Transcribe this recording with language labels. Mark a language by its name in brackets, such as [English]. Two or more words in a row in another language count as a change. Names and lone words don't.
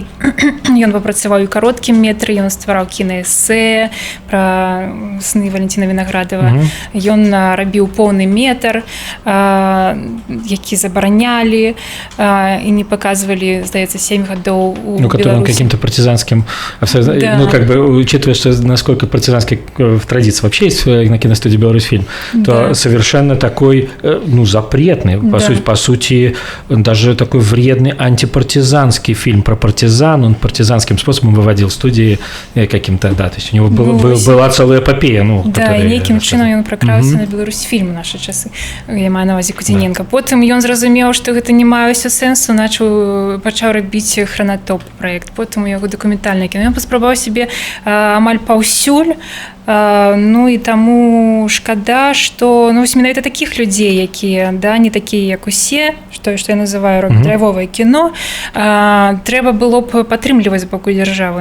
[Belarusian] Ён папрацаваў і кароткім метры, ён ствараў кінаэсэ пра сны Валентина Вінаградава. Ён рабіў поўны метр, які забаранялі і не паказвалі, здаецца, 7 гадоў у Беларусі. [Russian] Который он каким-то партизанским, ну, как бы, учитывая, что насколько партизанский в традиции вообще есть на киностудии «Беларусьфильм», то совершенно такой, ну, запретный, по сути, даже такой вредный антипартизанский фильм про партизан, он партизанским способом выводил студии каким-то, да, то есть у него была целая эпопея. Ну, [Belarusian] да, і нейкім чынам ён пракраўся на «Беларусьфільм» у нашы часы, я маю на ўвазе Кудзіненка. Потым ён зразумеў, што гэта не мае ўсё сэнсу, пачаў рабіць «Хронатоп» праект, потым у яго дакументальнае кіно. Ён паспрабаваў сябе амаль паўсюль, ну і таму шкада, што менавіта такіх людзей, якія не такія, як усе, што я называю драйвовае кіно, трэба было б падтрымліваць з боку дзяржавы.